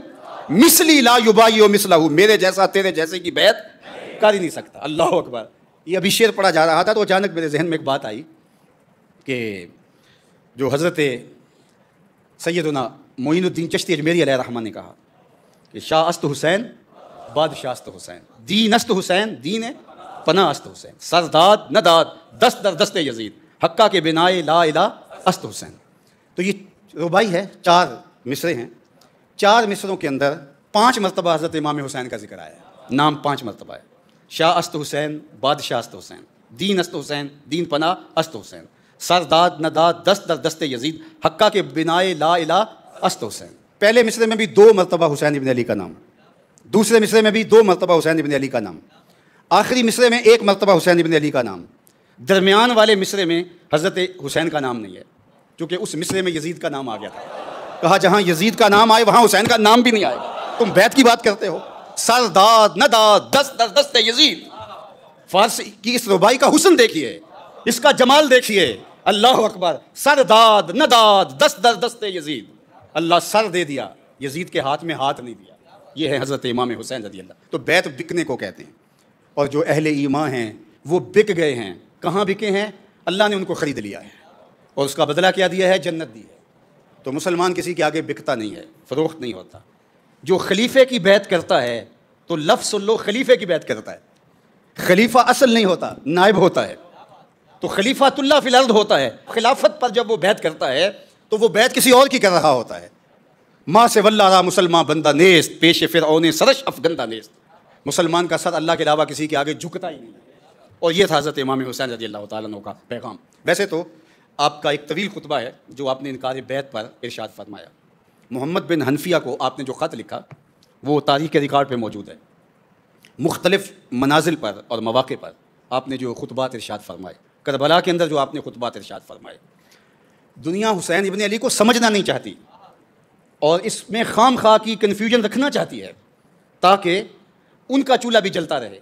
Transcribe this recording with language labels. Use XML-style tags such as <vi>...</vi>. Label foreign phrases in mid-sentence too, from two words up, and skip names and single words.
<ar>مثلی لا یبایع مثلہ،</ar> <ur>میرے جیسا تیرے جیسے کی بیعت کر ہی نہیں سکتا.</ur> <ar>اللہ اکبر.</ar> <ur>یہ ابھی شعر پڑھا جا رہا تھا تو اچانک میرے ذہن میں ایک بات آئی کہ جو حضرت سیدنا معین الدین چشتی اجمیری علیہ الرحمہ نے کہا کہ</ur> <fa>شاہ است حسین بادشاہ است حسین، دین است حسین دین پناہ است حسین، سرداد نداد دست در دست یزید، حقہ کے بنائے لا الہ است حسین.</fa> <ur>تو یہ ربائی ہے، 4 مصرے ہیں. 4 مصروں کے اندر 5 مرتبہ حضرت امام حسین کا ذکر آیا ہے. نام 5 مرتبہ ہے.</ur> <fa>شاہ است حسین، بادشاہ است حسین، دین است حسین، دین پناہ است حسین، سرداد نداد دست در دست یزید، حقہ کے بنائے لا الہ است حسین.</fa> <ur>پہلے مصرے میں بھی 2 مرتبہ حسین ابن علی کا نام، دوسرے مصرے میں بھی 2 مرتبہ حسین ابن علی کا نام، آخری مصرے میں 1 مرتبہ حسین ابن علی کا نام. درمیان والے مصرے میں حضرت حسین کا نام نہیں ہے کیونکہ اس مصرے میں یزید کا نام آ گیا تھا. کہا جہاں یزید کا نام آئے وہاں حسین کا نام بھی نہیں آئے گا. تم بیعت کی بات کرتے ہو.</ur> <fa>سرداد نداد دست در دست یزید.</fa> <ur>فارسی کی اس ربائی کا حسن دیکھیے، اس کا جمال دیکھیے.</ur> <ar>اللہ اکبر.</ar> <fa>سرداد نداد دست در دست یزید.</fa> <ur>اللہ سر دے دیا، یزید کے ہاتھ میں ہاتھ نہیں دیا. یہ ہے حضرت امام حسین</ur> <ar>رضی اللہ.</ar> <ur>تو بیعت بکنے کو کہتے ہیں. اور جو اہل ایمان ہیں وہ بک گئے ہیں. کہاں بکے ہیں؟ اللہ نے ان کو خرید لیا ہے اور اس کا بدلہ کیا دیا ہے؟ جنت دی ہے. تو مسلمان کسی کے آگے بکتا نہیں ہے، فروخت نہیں ہوتا. جو خلیفے کی بیعت کرتا ہے تو لفظ سن لو، خلیفے کی بیعت کرتا ہے. خلیفہ اصل نہیں ہوتا، نائب ہوتا ہے. تو</ur> <ar>خلیفۃ اللہ فی الارض</ar> <ur>ہوتا ہے. خلافت پر جب وہ بیعت کرتا ہے تو وہ بیعت کسی اور کی کر رہا ہوتا ہے.</ur> <fa>ماں سے واللہ مسلمان بندہ نیست، پیش فرعون سرش افگندہ نیست.</fa> <ur>مسلمان کا سر اللہ کے علاوہ کسی کے آگے جھکتا ہی نہیں. اور یہ تھا حضرت امام حسین</ur> <ar>رضی اللہ تعالیٰ عنہ</ar> <ur>کا پیغام. ویسے تو آپ کا ایک طویل خطبہ ہے جو آپ نے انکار بیعت پر ارشاد فرمایا. محمد بن حنفیہ کو آپ نے جو خط لکھا وہ تاریخ کے ریکارڈ پہ موجود ہے. مختلف منازل پر اور مواقع پر آپ نے جو خطبات ارشاد فرمائے، کربلا کے اندر جو آپ نے خطبات ارشاد فرمائے، دنیا حسین ابن علی کو سمجھنا نہیں چاہتی اور اس میں خام خواہ کی کنفیوژن رکھنا چاہتی ہے تاکہ ان کا چولہا بھی جلتا رہے.</ur>